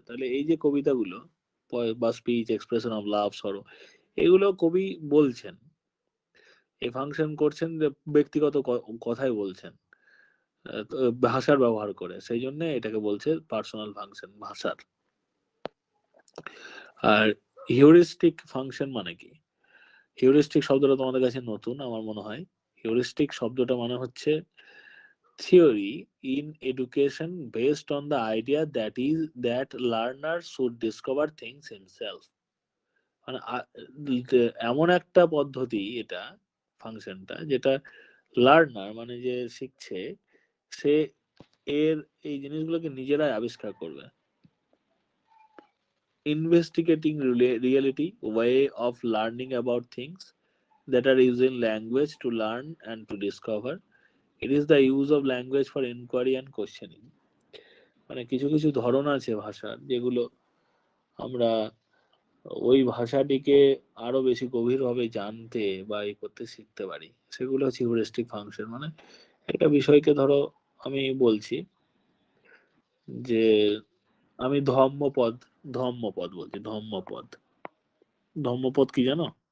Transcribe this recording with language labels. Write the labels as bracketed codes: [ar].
[bn] তাহলে এই যে কবিতাগুলো বা স্পিচ, এক্সপ্রেশন অফ লাভ, সরো, এগুলো কবি বলছেন, এই ফাংশন করছেন যে ব্যক্তিগত কথাই বলছেন ভাষার ব্যবহার করে, সেই জন্য এটাকে বলছে পার্সোনাল ফাংশন ভাষার। আর হিউরিস্টিক ফাংশন মানে কি? হিউরিস্টিক শব্দটা তোমাদের কাছে নতুন আমার মনে হয়। হিউরিস্টিক শব্দটা মানে হচ্ছে [en] theory in education based on the idea that learner should discover things himself। [bn] মানে এমন একটা পদ্ধতি এটা, ফাংশনটা, যেটা লার্নার মানে যে শিখছে সে এর এই জিনিসগুলোকে নিজেরাই আবিষ্কার করবে। [en] Investigating reality, way of learning about things that are using language to learn and to discover. It is the use of language for inquiry and questioning। [bn] মানে কিছু কিছু ধরন আছে ভাষার যেগুলো আমরা ওই ভাষাটিকে আরো বেশি গভীরভাবে জানতে বা করতে শিখতে পারি, সেগুলো হচ্ছে হিউরিস্টিক ফাংশন। মানে একটা বিষয়কে ধরো আমি বলছি যে আমি ধম্মপদ বলছি, ধম্মপদ কি জানো?